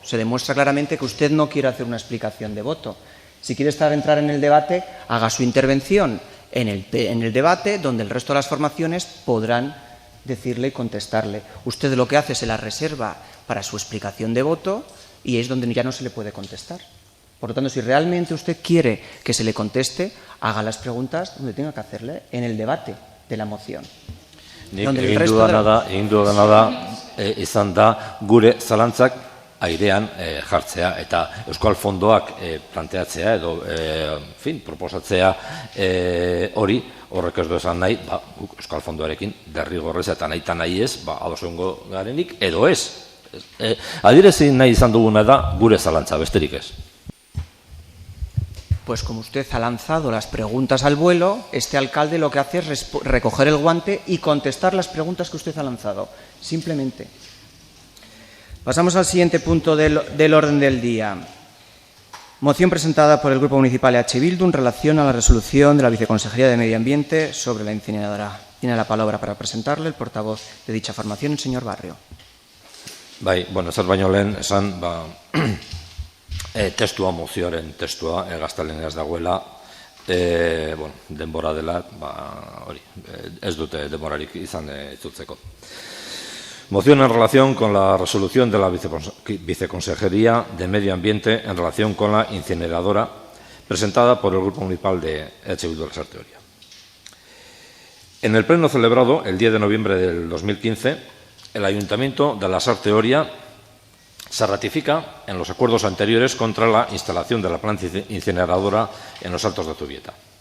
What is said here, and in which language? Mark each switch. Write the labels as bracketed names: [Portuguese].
[Spanish] Se demuestra claramente que usted no quiere hacer una explicación de voto. Si quiere entrar en el debate, haga su intervención en el debate, donde el resto de las formaciones podrán decirle y contestarle. Usted lo que hace se la reserva para su explicación de voto y es donde ya no se le puede contestar. Por lo tanto, si realmente usted quiere que se le conteste, haga las preguntas donde tenga que hacerle, en el debate de la moción. [Basque] Nik egin dudana da izan da gure zalantzak airean jartzea eta Euskal Fondoak planteatzea edo proposatzea hori horrek ez du esan nahi guk Euskal Fondoarekin derrigorrez eta nahi ez ados egongo garenik edo ez. Adierazi nahi izan duguna da gure zalantza, besterik ez. [Spanish] Pues como usted ha lanzado las preguntas al vuelo, este alcalde lo que hace es recoger el guante y contestar las preguntas que usted ha lanzado, simplemente. Pasamos al siguiente punto del orden del día. Moción presentada por el Grupo Municipal EH Bildu en relación a la resolución de la Viceconsejería de Medio Ambiente sobre la incineradora. Tiene la palabra para presentarle el portavoz de dicha formación, el señor Barrio. [Basque] Bai, zer baino lehen esan, testua, mozioaren testua, gazteleneraz dagoela, denbora dela, hori, ez dute denborarik izan itzultzeko. [Spanish] Moción en relación con la resolución de la Viceconsejería de Medio Ambiente en relación con la incineradora presentada por el Grupo Municipal de EH Bildu de Lasarte Oria. En el pleno celebrado el 10 de noviembre del 2015, el Ayuntamiento de Lasarte Oria se ratifica en los acuerdos anteriores contra la instalación de la planta incineradora en los Altos de Zubieta.